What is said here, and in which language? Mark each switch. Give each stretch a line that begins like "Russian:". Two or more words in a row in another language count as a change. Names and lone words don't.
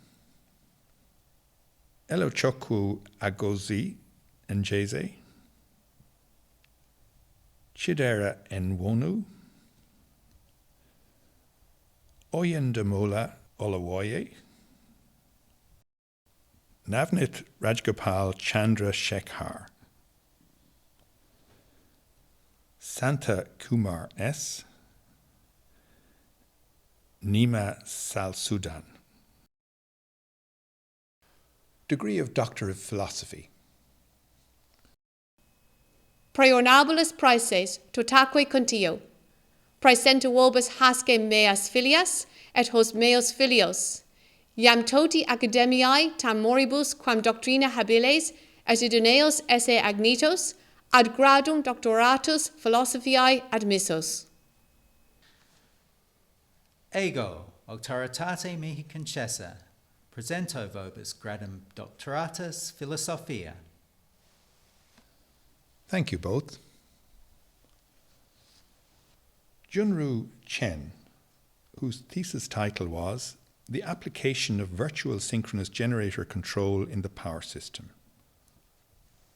English: Elochokwu Agozi Njeze, Chidera Nwonu, Oyendamola Olawoye, Navnit Rajgopal Chandra Shekhar, Santa Kumar S., Nima Salsudan. Degree of Doctor of Philosophy.
Latin: Praeornabilis praeses totaque contio. Praesenta vobis hasce meas filias et hos meos filios. Iam toti academiae tam moribus quam doctrina habiles et idoneos esse agnitos ad gradum doctoratus philosophiae admissos. Ego, auctoritate mihi concessa, presento vobis gradum doctoratus philosophia.
English: Thank you both. Junru Chen, whose thesis title was The Application of Virtual Synchronous Generator Control in the Power System.